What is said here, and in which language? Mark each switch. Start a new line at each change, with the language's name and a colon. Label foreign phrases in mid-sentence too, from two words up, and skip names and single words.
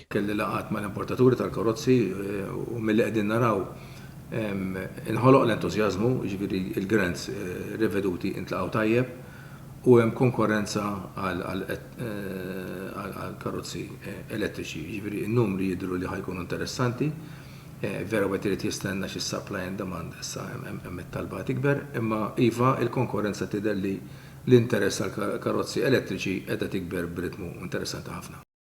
Maltese: Kelli laqat mal-importaturi tal-karozzi u milli qegħdin naraw inħoloq l-entużjażmu, jiġifieri il-grants riveduti intlaqgħu tajjeb u hemm konkurrenza għal karozzi elettriċi. Jiġifieri n-numri jidhru li ħajkunu interessanti. Vera wet irid jistenna xi
English: supply and demand
Maltese: issa hemm it-talba tikber, imma iva il-konkurrenza tidher li l-interess għal karozzi elettriċi qiegħda tikber b'ritmu interessanti ħafna.